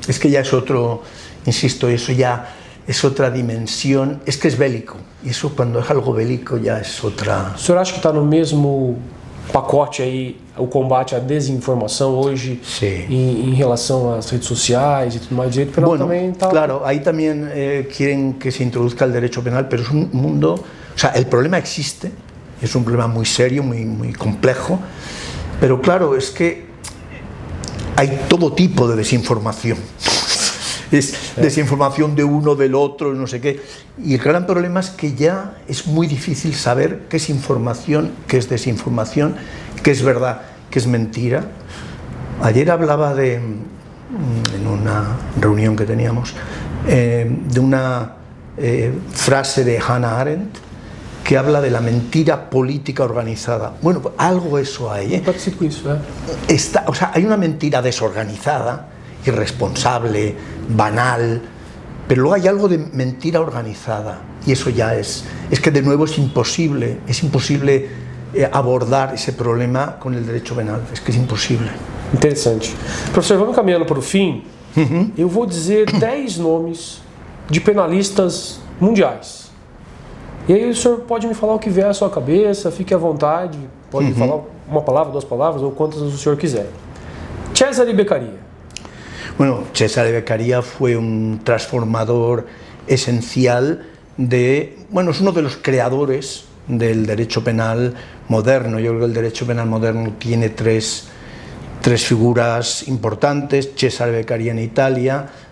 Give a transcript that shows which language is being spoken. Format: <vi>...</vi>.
<es>Es que ya es otro, insisto, eso ya es otra dimensión, es que es bélico, y eso cuando es algo bélico ya es otra...</es> <pt>O senhor acha que está no mesmo pacote aí o combate à desinformação hoje em relação às redes sociais y tudo más?</pt> <es>Direito penal también está... Claro, ahí también quieren que se introduzca el derecho penal, pero es un mundo... O sea, el problema existe, es un problema muy serio, muy complejo, pero claro, es que hay todo tipo de desinformación. Es desinformación de uno, del otro, no sé qué. Y el gran problema es que ya es muy difícil saber qué es información, qué es desinformación, qué es verdad, qué es mentira. Ayer hablaba en una reunión que teníamos, de una frase de Hannah Arendt, que habla de la mentira política organizada. Bueno, pues algo eso hay. O sea, hay una mentira desorganizada, irresponsable, banal, pero luego hay algo de mentira organizada, y eso ya es que de nuevo es imposible abordar ese problema con el derecho penal, es que es imposible.</es> <pt>Interessante. Professor, vamos caminhando para o fim. Eu vou dizer 10 nomes de penalistas mundiais. E aí o senhor pode me falar o que vier à sua cabeça, fique à vontade, pode falar uma palavra, 2 palavras, ou quantas o senhor quiser. Cesare Beccaria.</pt> <es>Bueno, Cesare Beccaria fue un transformador esencial es uno de los creadores del derecho penal moderno. Yo creo que el derecho penal moderno tiene tres figuras importantes: Cesare Beccaria en Italia,</es>